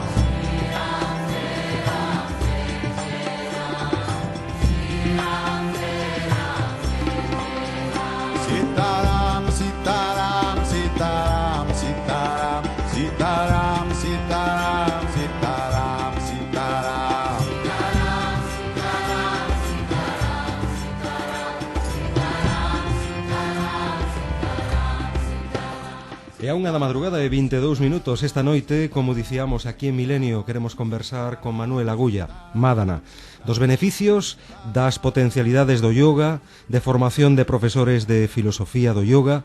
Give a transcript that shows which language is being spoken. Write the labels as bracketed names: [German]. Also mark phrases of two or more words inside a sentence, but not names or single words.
[Sanskrit] Sitaram, Sitaram, Sitaram, Sitaram, Sitaram, Sitaram, Sitaram, Sitaram. [Galician] E a unha da madrugada e 22 minutos esta noite, como dicíamos aquí en Milenio, queremos conversar con Manuel Agulla, Madana, dos beneficios, das potencialidades do yoga, de formación de profesores de filosofía do yoga.